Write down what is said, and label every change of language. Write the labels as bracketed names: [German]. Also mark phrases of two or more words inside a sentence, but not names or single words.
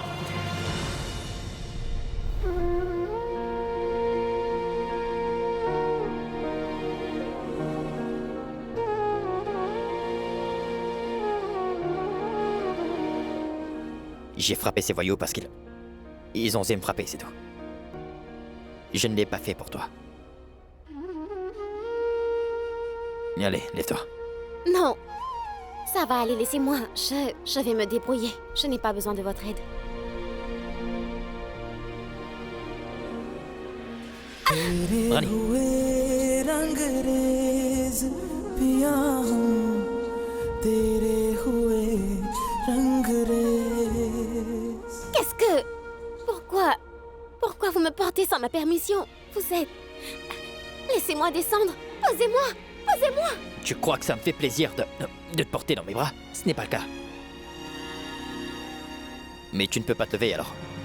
[French] J'ai frappé ces voyous parce ils ont osé me frapper, c'est tout. Je ne l'ai pas fait pour toi. Allez, lève-toi. Non. Ça va aller, laissez-moi. Je vais me débrouiller. Je n'ai pas besoin de votre aide. [Hindi] तेरे हुए रंगरेज पिया हूँ तेरे हुए रंगरेज [French] Qu'est-ce que... Pourquoi vous me portez sans ma permission? Vous êtes... Laissez-moi descendre. Posez-moi. Posez-moi. Tu crois que ça me fait plaisir de te porter dans mes bras? Ce n'est pas le cas. Mais tu ne peux pas te lever alors.